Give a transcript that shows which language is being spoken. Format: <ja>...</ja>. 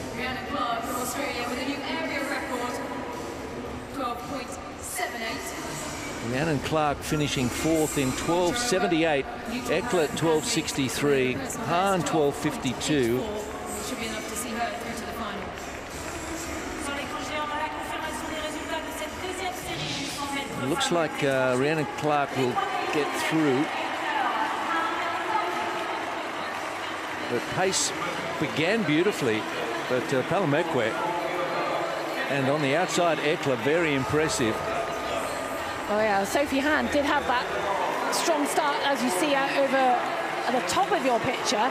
<en>Rhiannon Clark from Australia with a new area record, 12.78. Rhiannon Clark finishing 4th in 12:78. Ekla 12:63. Hahn 12:52. Should be enough to see her through to the final.</en> <fr>Sur l'écran géant, la confirmation des résultats de cette deuxième série du 100 mètres.</fr> <en>It looks like Rhiannon Clark will get through. The pace began beautifully, but Palomekwe, and on the outside Ekla, very impressive. Oh yeah, Sophie Hahn did have that strong start, as you see out over at the top of your picture.</en>